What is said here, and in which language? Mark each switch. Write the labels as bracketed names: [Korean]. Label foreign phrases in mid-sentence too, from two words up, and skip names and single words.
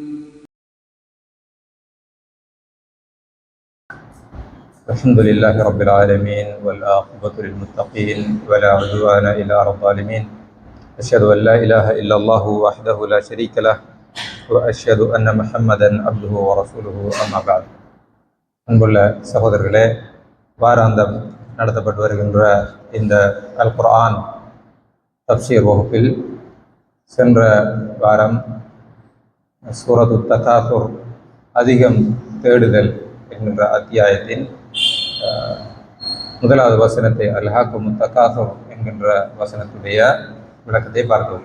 [Arabic] الحمد لله رب العالمين والعاقبة للمتقين ولا عدوان إلا على الظالمين أشهد أن لا إله إلا الله وحده لا شريك له وأشهد أن محمدا عبده ورسوله أما بعد. [Tamil] அன்புள்ள சகோதரர்களே, வாராந்தம் நடத்தப்பட்டு வருகின்ற இந்த அல் குர்ஆன் தஃப்சீர் வகுப்பில் சென்ற வாரம் சூரத்து தகாசுர் அதிகம் தேடுதல் என்கின்ற அத்தியாயத்தின் முதலாவது வசனத்தை [Arabic] ألهاكم التكاثر [Tamil] என்கின்ற வசனத்துடைய விளக்கத்தை பார்த்தோம்.